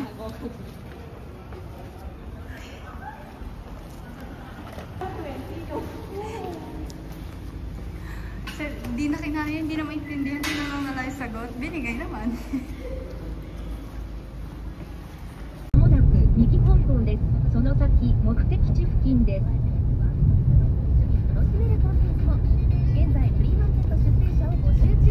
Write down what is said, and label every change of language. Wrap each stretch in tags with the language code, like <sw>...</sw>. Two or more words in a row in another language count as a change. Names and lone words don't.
<tl>Sir, di na kinaya, hindi na maintindihan, hindi na nalala yung sagot. Binigay naman.</tl> <ja>まもなく右方向です。その先、目的地付近です。楽しめるコンテンツも。現在フリーマーケット出店者を募集中。</ja>